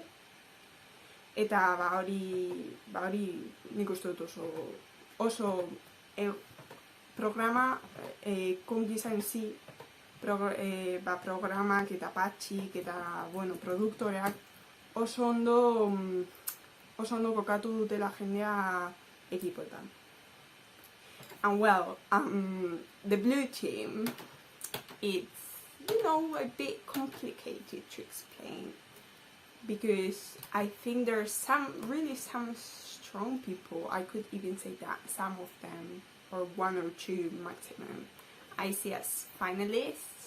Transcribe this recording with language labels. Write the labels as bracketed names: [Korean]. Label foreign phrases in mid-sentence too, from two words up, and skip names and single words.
[Basque] Eta hori nik uste dut oso programa Conquisa [Spanish] en si, [Basque] programak eta patxik eta, produktoreak oso ondo kokatu dutela jendea ekipoetan. [English] And the blue team, it's, a bit complicated to explain. Because I think there are some strong people. I could even say that some of them, or 1 or 2 maximum, I see as finalists.